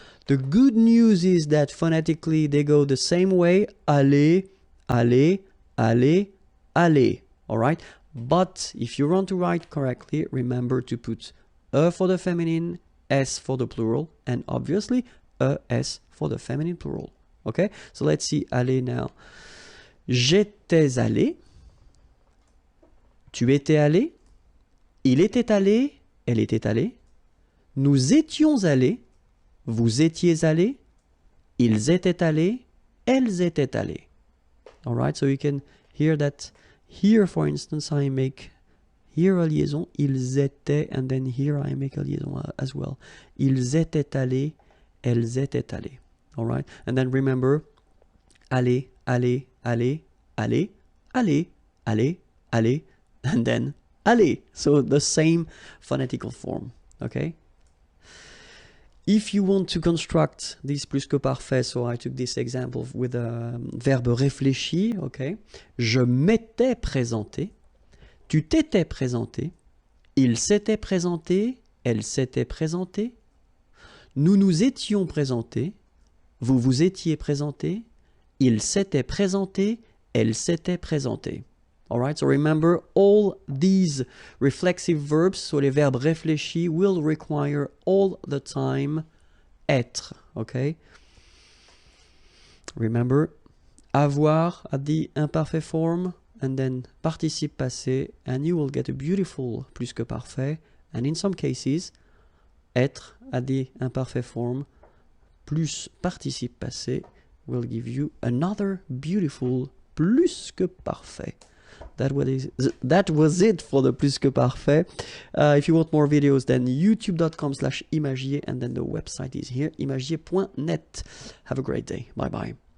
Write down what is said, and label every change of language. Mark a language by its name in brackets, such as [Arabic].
[English] The good news is that phonetically they go the same way, [French] aller, aller, aller, aller, [English] all right? But if you want to write correctly, remember to put for the feminine, S for the plural, and obviously S for the feminine plural. Okay, so let's see aller now. [French] J'étais allé, tu étais allé, il était allé, elle était allée, nous étions allés, vous étiez allés, ils étaient allés, elles étaient allées. [English] All right, so you can hear that here, for instance, I make here a liaison, [French] ils étaient, [English] and then here I make a liaison as well. [French] Ils étaient allés, elles étaient allées. [English] All right, and then remember, [French] aller, aller, aller, aller, aller, [English] aller, aller, and then aller. So the same phonetical form, okay? If you want to construct this plus que parfait, so I took this example with a verbe réfléchi, okay? [French] Je m'étais présenté, tu t'étais présenté, il s'était présenté, elle s'était présentée, nous nous étions présentés, vous vous étiez présenté, il s'était présenté, elle s'était présentée. [English] All right, so remember all these reflexive verbs, so [French] les verbes réfléchis [English] will require all the time être, okay? Remember, avoir at the imperfect form, and then participe passé, and you will get a beautiful plus que parfait, and in some cases, être à des imperfect form plus participe passé will give you another beautiful plus que parfait. That was it for the plus que parfait. If you want more videos, then youtube.com/imagier, and then the website is here, imagier.net. Have a great day. Bye bye.